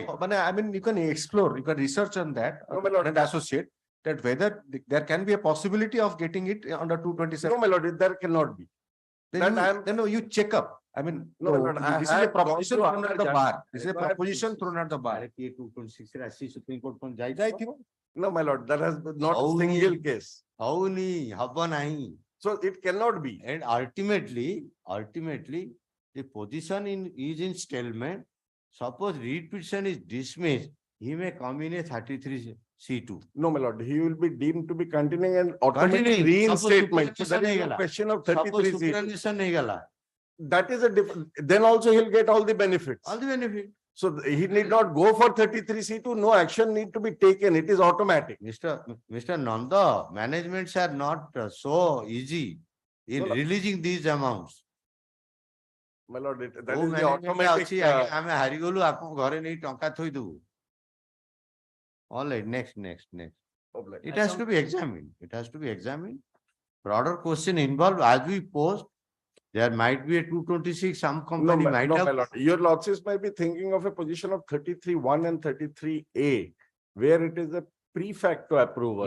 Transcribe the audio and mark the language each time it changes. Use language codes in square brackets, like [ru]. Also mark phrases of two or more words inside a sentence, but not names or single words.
[en] But I mean, you can explore, you can research on that No, my lord. and associate that whether there can be a possibility of getting it under No, 227. my lord, there cannot be. that I am- Then you check up. I mean, No, my lord, I this is a had gone proposition through thrown at other the judge- bar. This is a required proposition cases. thrown at the bar. [or] ଆରେ କିଏ 226 ରେ ଆସି ସୁପ୍ରିମ କୋର୍ଟ କଣ ଯାଇଛି? ଯାଇଥିବ। [en] No, my lord, that has not a [or] Howni. [en] single case. [or] ହଉନି, ହବ ନାହିଁ. [en] So it cannot be. And ultimately, the position is in stalemate. Suppose read petition is dismissed, he may come in a 33C2. No, my lord, he will be deemed to be continuing and automatic Continuing. reinstatement. So Suppose that is superannuation a question of Suppose 33C. [or] superannuation ହେଇଗଲା. [en] That is a different, then also he'll get all the benefits. All the benefit. So he need not go for 33C2, no action need to be taken, it is automatic. Mr. Nanda, managements are not so easy in No, no. releasing these amounts. My lord, that [or] କୋଉ [en] is the management automatic. [or] ଅଛି, ଆଜ୍ଞା, ଆମେ ହାରିଗଲୁ ଆପଣ ଘରେ ନେଇ ଟଙ୍କା ଥୋଇଦବୁ. [en] All right, next. It has to be examined. broader question involved as we post. There might be a 226, some No, company might no, my have. lord, your lordships might be thinking of a position of 33(1) and 33(a), where it is a pre-facto approval.